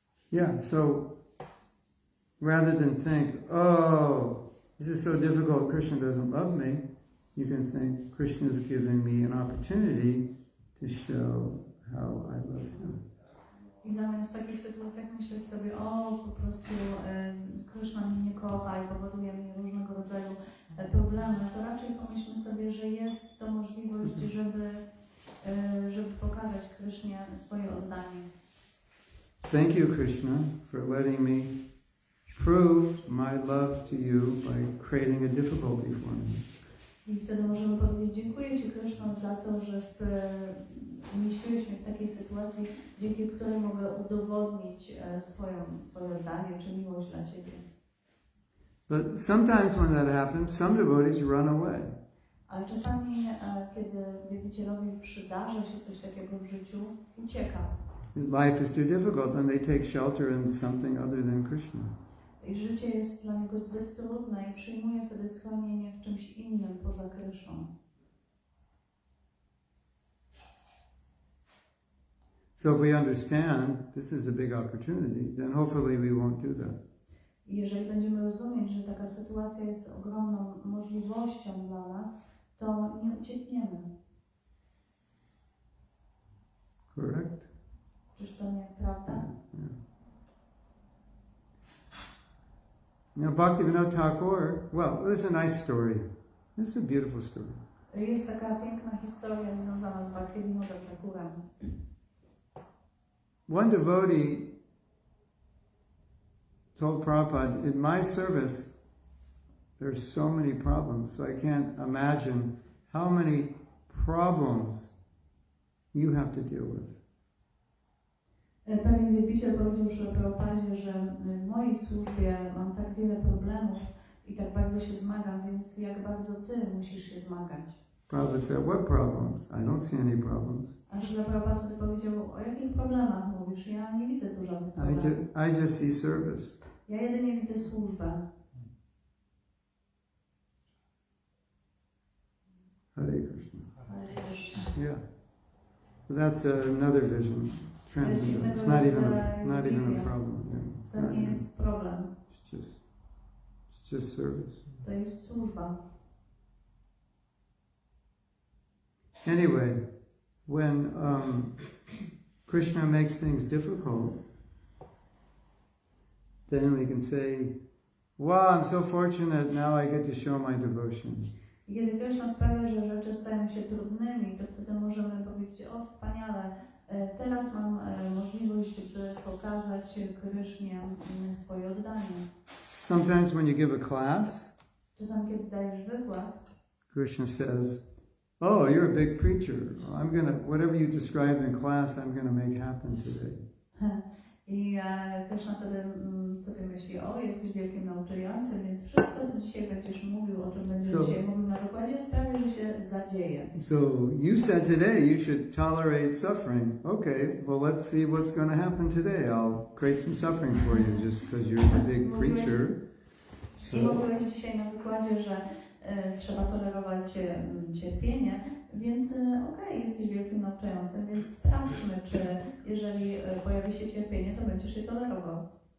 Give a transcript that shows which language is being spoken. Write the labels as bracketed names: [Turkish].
[English] Yeah, so rather than think, oh, this is so difficult, Krishna doesn't love me, you can think, Krishna is giving me an opportunity to show how I love him. [Polish] I zamiast w takich sytuacjach myśleć sobie, o, po prostu Krishna mnie nie kocha i powoduje mi różnego rodzaju problemy, to raczej pomyślmy sobie, że jest to możliwość, żeby pokazać Krishnie swoje oddanie. [English] Thank you, Krishna, for letting me prove my love to you by creating a difficulty for me. [Polish] I wtedy możemy powiedzieć, dziękuję Ci, Krishna, za to, że umieściłeś mnie w takiej sytuacji, dzięki której mogę udowodnić swoje oddanie czy miłość dla Ciebie. [English] But sometimes when that happens, some devotees run away. [Polish] Ale czasami, kiedy wielbicielowi przydarza się coś takiego w życiu, ucieka. [English] Life is too difficult and they take shelter in something other than Krishna. [Polish] I życie jest dla niego zbyt trudne i przyjmuje wtedy schronienie w czymś innym poza Kryszną. [English] So if we understand this is a big opportunity, then hopefully we won't do that. [Polish] I jeżeli będziemy rozumieć, że taka sytuacja jest ogromną możliwością dla nas, to nie uciekniemy. [English] Correct? [Polish] Czyż to nie prawda? [English] Yeah. Now, Bhaktivinoda Thakur, well, there's a nice story. This is a beautiful story. [Polish] Jest taka piękna historia związana z Bhaktivinoda Thakurem. [English] One devotee told Prabhupada, in my service, there's so many problems, so I can't imagine how many problems you have to deal with. [Polish] Pewien wielbiciel powiedział, że Prabhupadzie, że w mojej służbie mam tak wiele problemów i tak bardzo się zmagam, więc jak bardzo Ty musisz się zmagać. [English] Prabhupada said, what problems? I don't see any problems. [Polish] A że Prabhupada wtedy powiedział, o jakich problemach mówisz? Ja nie widzę tu żadnych problemów. [English] I just see service. [Polish] Ja jedynie widzę służbę. [Sanskrit] Hare Krishna. Hare Krishna. [English] Yeah. That's another vision. Transcendental. It's not even a problem. [Polish] To nie jest problem. [English] It's just service. [Polish] To jest służba. [English] Anyway, when Krishna makes things difficult, then we can say, wow, I'm so fortunate, now I get to show my devotion. [Polish] I kiedy Krishna sprawia, że rzeczy stają się trudnymi, to wtedy możemy powiedzieć, o wspaniale, teraz mam możliwość, by pokazać Krishnie swoje oddanie. [English] Sometimes when you give a class, [Polish] czasami kiedy dajesz wykład, [English] Krishna says, oh, you're a big preacher. Whatever you described in class, I'm gonna make happen today. [Polish] I Krishna wtedy sobie myśli, o, jesteś wielkim nauczającym, więc wszystko, co dzisiaj będziesz mówił, o czym będziesz dzisiaj mówił na wykładzie, sprawi, że się zadzieje. [English] So you said today you should tolerate suffering. Okay, well let's see what's going to happen today. I'll create some suffering for you just because you're the big preacher. [Polish] I mówiłeś dzisiaj na wykładzie, że trzeba tolerować cierpienie, więc okej, jesteś wielkim nauczającym, więc sprawdźmy, czy jeżeli pojawi się cierpienie, to będziesz je tolerował.